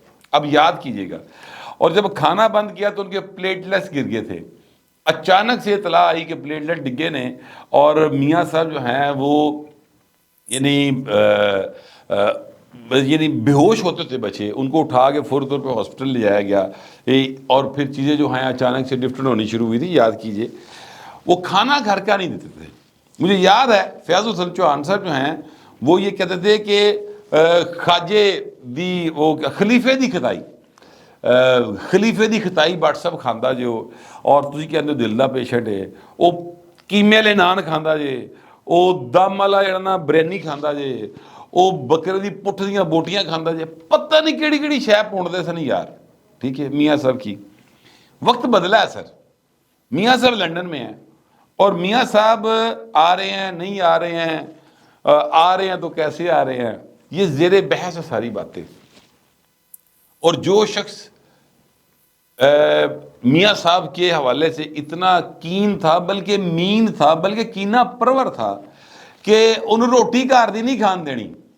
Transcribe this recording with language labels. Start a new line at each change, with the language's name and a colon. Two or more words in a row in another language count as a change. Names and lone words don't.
Urdu: اب یاد کیجئے گا، اور جب کھانا بند کیا تو ان کے پلیٹلیٹس گر گئے تھے، اچانک سے اطلاع آئی کہ
Punjabi: پلیٹلیٹ ڈگے نے،
Urdu: اور میاں صاحب جو ہیں وہ یعنی بے ہوش ہوتے تھے بچے، ان کو اٹھا کے فوری طور پہ ہاسپٹل لے جایا گیا، اور پھر چیزیں جو ہیں اچانک سے ڈفرینٹ ہونی شروع ہوئی تھی۔ یاد کیجئے وہ کھانا گھر کا نہیں دیتے تھے۔ مجھے یاد ہے فیاض حسن چوہان صاحب جو ہیں وہ یہ کہتے تھے کہ
Punjabi: خواجے دی وہ خلیفے دی خدائی، خلیفے دی خطائی بٹ سب کھاندا جو، اور تسی کہندے دل دا پیشنٹ ہے، وہ قیمے والے نان کھاندا جے، وہ دم والا جڑا نا بریانی کھاندا جے، اوہ بکرے دی پٹھ دیاں بوٹیاں کھاندا جے، پتا نہیں کہڑی کہڑی شے پاؤندے سن یار.
Urdu: ٹھیک ہے میاں صاحب کی وقت بدلا ہے سر. میاں صاحب لندن میں ہیں اور میاں صاحب آ رہے ہیں نہیں آ رہے ہیں، آ رہے ہیں تو کیسے آ رہے ہیں، یہ زیر بحث ہے ساری باتیں. اور جو شخص میاں صاحب کے حوالے سے اتنا کین تھا، بلکہ مین تھا، بلکہ کینہ پرور تھا کہ انہوں
Punjabi: روٹی گھر دی نہیں کھان دینی.